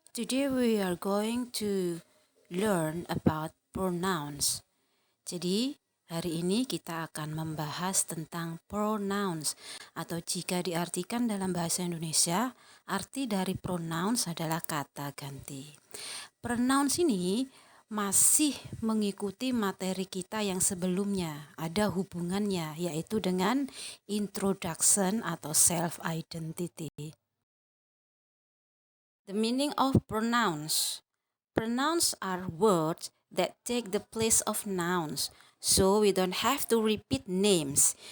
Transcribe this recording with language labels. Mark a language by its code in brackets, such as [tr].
[en] Today we are going to learn about pronouns. [id] Jadi, hari ini kita akan membahas tentang pronouns atau jika diartikan dalam bahasa Indonesia, arti dari pronouns adalah kata ganti. Pronouns ini masih mengikuti materi kita yang sebelumnya, ada hubungannya yaitu dengan introduction atau self-identity. [en] The meaning of pronouns. Pronouns are words that take the place of nouns, so we don't have to repeat names.